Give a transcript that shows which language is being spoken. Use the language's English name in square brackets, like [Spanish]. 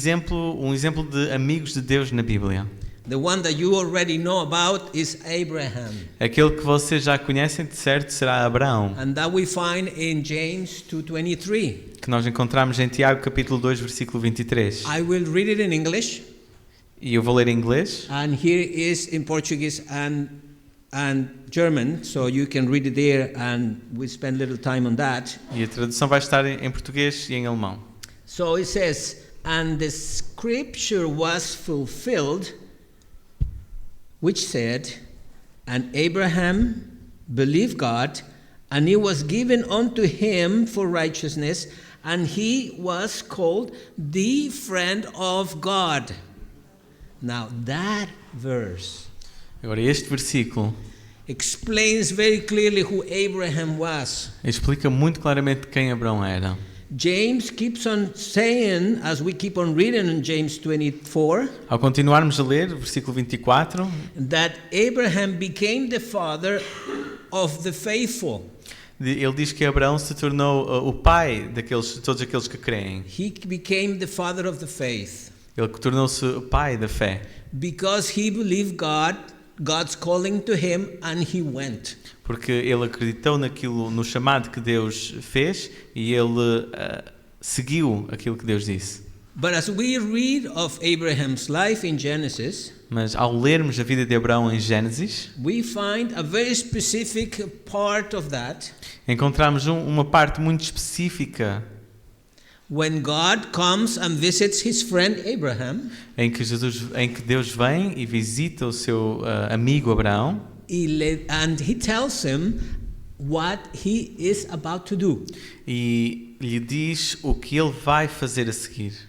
[Portuguese] Um exemplo de amigos de Deus na Bíblia. [English] The one that you already know about is Abraham. [Portuguese] Aquele que vocês já conhecem de certo será Abraão. [English] And that we find in James 2:23. [Portuguese] Que nós encontramos em Tiago capítulo 2 versículo 23. [English] I will read it in English. [Portuguese] E eu vou ler em inglês. [English] And here is in Portuguese and German, so you can read it there and we spend little time on that. [Portuguese] E a tradução vai estar em português e em alemão. [English] So it says, and the scripture was fulfilled, which said, and Abraham believed God, and it was given unto him for righteousness, and he was called the friend of God. Now that verse [Portuguese] Agora este versículo [English] explains very clearly who Abraham was. [Portuguese] explica muito claramente quem Abraão era. [English] James keeps on saying, as we keep on reading in James 24, [Portuguese] Ao continuarmos a ler, versículo 24, [English] that Abraham became the father of the faithful. [Portuguese] ele diz que Abraão se tornou o pai de todos aqueles que creem. [English] He became the father of the faith [Portuguese] Ele tornou-se o pai da fé, [English] because he believed God's calling to him, and he went. [Portuguese] porque ele acreditou no chamado que Deus fez e ele seguiu aquilo que Deus disse. [English] But as we read of Abraham's life in Genesis, [Portuguese] Mas ao lermos a vida de Abraão em Gênesis, [English] we find a very specific part of that [Portuguese] encontramos uma parte muito específica [English] when God comes and visits his friend Abraham. [Portuguese] em que Deus vem e visita o seu amigo Abraão [English] And he tells him what he is about to do. [Portuguese] e lhe diz o que ele vai fazer a seguir.